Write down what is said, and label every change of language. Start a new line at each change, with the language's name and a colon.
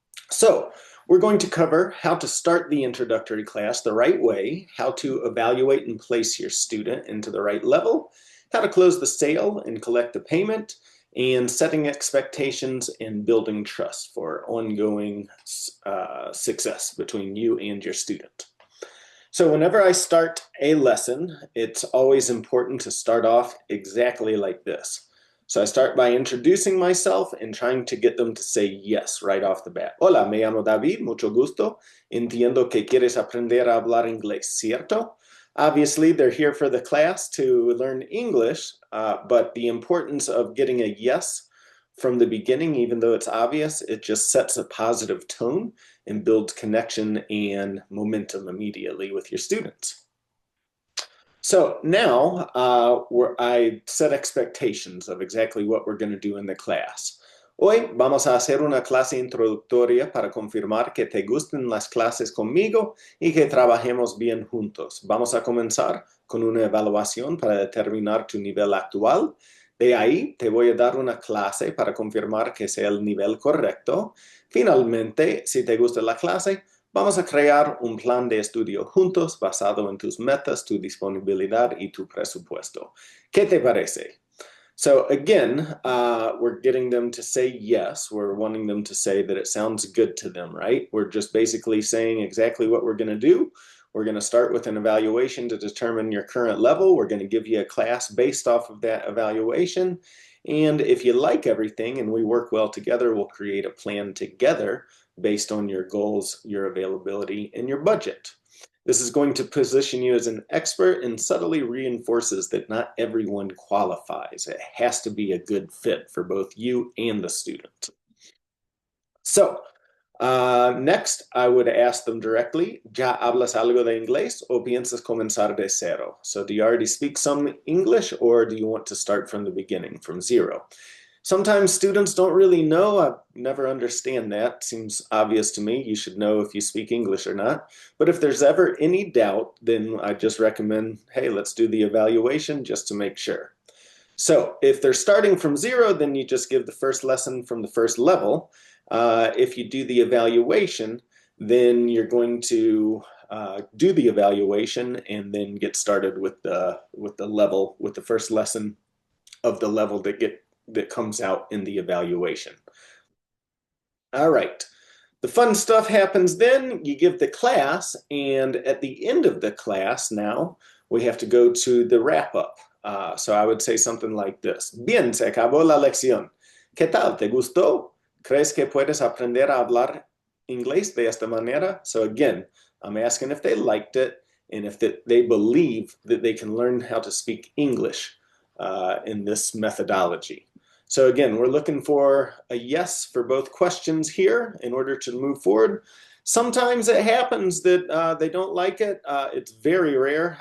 English: So, we're going to cover how to start the introductory class the right way, how to evaluate and place your student into the right level, how to close the sale and collect the payment, and setting expectations and building trust for ongoing success between you and your student. So whenever I start a lesson, it's always important to start off exactly like this. So I start by introducing myself and trying to get them to say yes right off the bat.
Spanish: Hola, me llamo David, mucho gusto. Entiendo que quieres aprender a hablar inglés, ¿cierto?
English: Obviously, they're here for the class to learn English, but the importance of getting a yes from the beginning, even though it's obvious, it just sets a positive tone and builds connection and momentum immediately with your students. So now I set expectations of exactly what we're going to do in the class.
Spanish: Hoy vamos a hacer una clase introductoria para confirmar que te gusten las clases conmigo y que trabajemos bien juntos. Vamos a comenzar con una evaluación para determinar tu nivel actual. De ahí te voy a dar una clase para confirmar que sea el nivel correcto. Finalmente, si te gusta la clase, vamos a crear un plan de estudio juntos basado en tus metas, tu disponibilidad y tu presupuesto. ¿Qué te parece?
English: So again, we're getting them to say yes. We're wanting them to say that it sounds good to them, right? We're just basically saying exactly what we're going to do. We're going to start with an evaluation to determine your current level. We're going to give you a class based off of that evaluation. And if you like everything and we work well together, we'll create a plan together based on your goals, your availability, and your budget. This is going to position you as an expert and subtly reinforces that not everyone qualifies. It has to be a good fit for both you and the student. So, next, I would ask them directly,
Spanish: ¿Ya hablas algo de inglés o piensas comenzar de cero?
English: So, do you already speak some English or do you want to start from the beginning, from zero? Sometimes students don't really know. I never understand that. Seems obvious to me. You should know if you speak English or not. But if there's ever any doubt, then I just recommend, hey, let's do the evaluation just to make sure. So if they're starting from zero, then you just give the first lesson from the first level. If you do the evaluation, then you're going to do the evaluation and then get started with the level, with the first lesson of the level that comes out in the evaluation. All right. The fun stuff happens then. You give the class, and at the end of the class now, we have to go to the wrap up. So I would say something like this.
Spanish: Bien, se acabó la lección. ¿Qué tal? ¿Te gustó? ¿Crees que puedes aprender a hablar inglés de esta manera?
English: So again, I'm asking if they liked it and if they believe that they can learn how to speak English in this methodology. So again, we're looking for a yes for both questions here in order to move forward. Sometimes it happens that they don't like it. It's very rare.